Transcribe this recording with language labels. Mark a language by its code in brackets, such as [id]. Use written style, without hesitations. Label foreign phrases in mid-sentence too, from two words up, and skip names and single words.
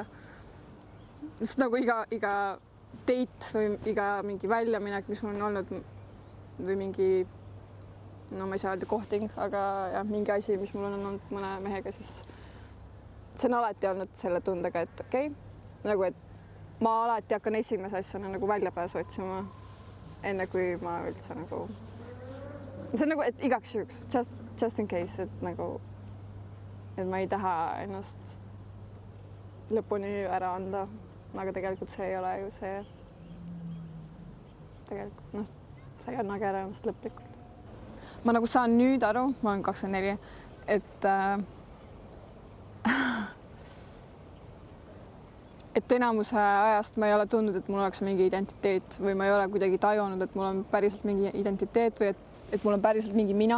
[et] Sest nagu iga date või iga mingi väljaminek, mis mul on olnud või mingi, no ma ei saa öelda kohting, aga jah, mingi asi, mis mul on olnud mõne mehega, siis see on alati olnud selle tundega, et okei, nagu et ma alati hakkan esimese asjana nagu väljapääsu otsima. Enne kui ma üldse nagu, see on nagu, et igaks juhuks, [en] just in case, [et] et nagu, et ma ei taha ennast lõpuni ära anda, aga tegelikult see ei ole ju see, tegelikult, sa ei annagi ära ennast lõplikult. Ma nagu saan nüüd aru, ma olen 24, et enamuse ajast ma ei ole tundnud, et mul oleks mingi identiteet või ma ei ole kuidagi tajunud, et mul on päriselt mingi identiteet või et mul on päriselt mingi mina.